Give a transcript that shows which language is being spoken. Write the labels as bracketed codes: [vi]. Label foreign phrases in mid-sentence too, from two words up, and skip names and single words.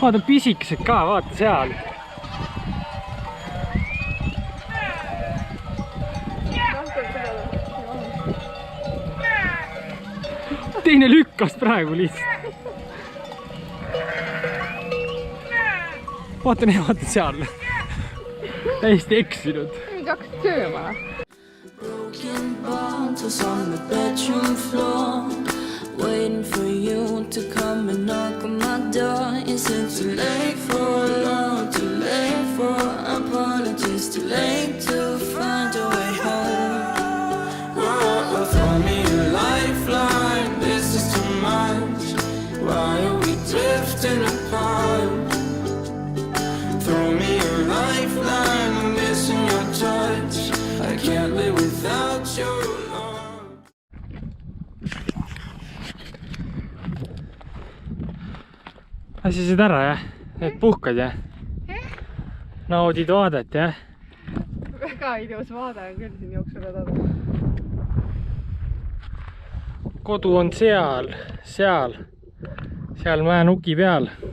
[et] Vaata pisikesed ka, vaata seal. Teine lükkas praegu lihtsalt. Vaata seal. Täiesti eksinud. Mingi hakkas sööma. [en] Broken bottles on the bedroom floor, waiting for you to come and knock on my door. Is it too late for love, too late for apologies, too late to find a way home? Whoa, throw me a lifeline, this is too much. Why are we drifting apart? Throw me a lifeline, I'm missing your touch. I can't live without your love. [et] Asisid ära, jah? Et puhkad, jah? Naudid vaadet, jah? Väga ilus vaade on küll siin jooksuradadel. Kodu on seal mäenuki peal.